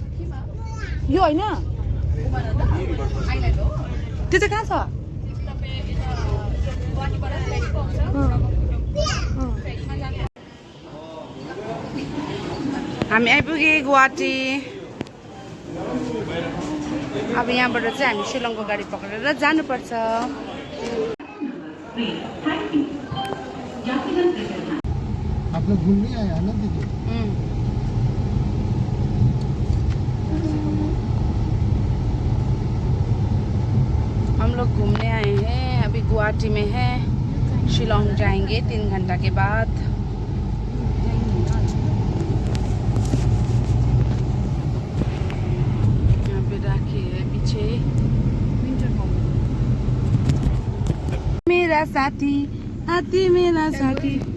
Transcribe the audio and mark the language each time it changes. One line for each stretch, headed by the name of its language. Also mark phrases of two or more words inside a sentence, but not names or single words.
Nepali: त्यो चाहिँ कहाँ छ हामी आइपुगे गुवाहाटी अब यहाँबाट चाहिँ हामी शिलङको गाडी पक्रेर जानुपर्छ
Hindi: आप लोग घूमने आए हैं ना दीदी हम लोग घूमने आए हैं अभी गुवाहाटी में है शिलोंग जाएंगे 3 घंटा के बाद यहाँ पे राखी है पीछे मेरा साथी हाथी मेरा साथी